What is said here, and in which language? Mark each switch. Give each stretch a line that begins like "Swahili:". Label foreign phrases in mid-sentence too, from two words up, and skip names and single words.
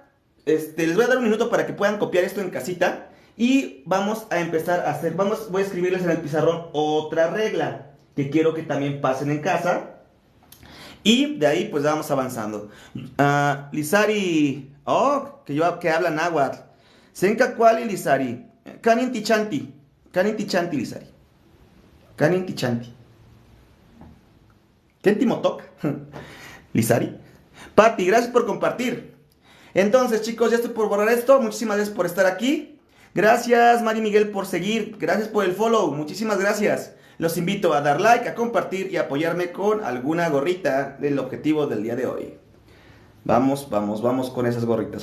Spanish: les voy a dar un minuto para que puedan copiar esto en casita. Y vamos a empezar a hacer... voy a escribirles en el pizarrón otra regla que quiero que también pasen en casa. Y de ahí pues vamos avanzando. Lizari... Oh, que habla náhuatl.
Nahuatl languages: Senka cuali Lizari. Canin tichanti. Canin tichanti, Lizari. Canin tichanti. Kenti motok. Lizari.
Spanish: Pati, gracias por compartir. Entonces, chicos, ya estoy por borrar esto. Muchísimas gracias por estar aquí. Gracias, Mari Miguel, por seguir. Gracias por el follow. Muchísimas gracias. Los invito a dar like, a compartir y a apoyarme con alguna gorrita del objetivo del día de hoy. Vamos con esas gorritas.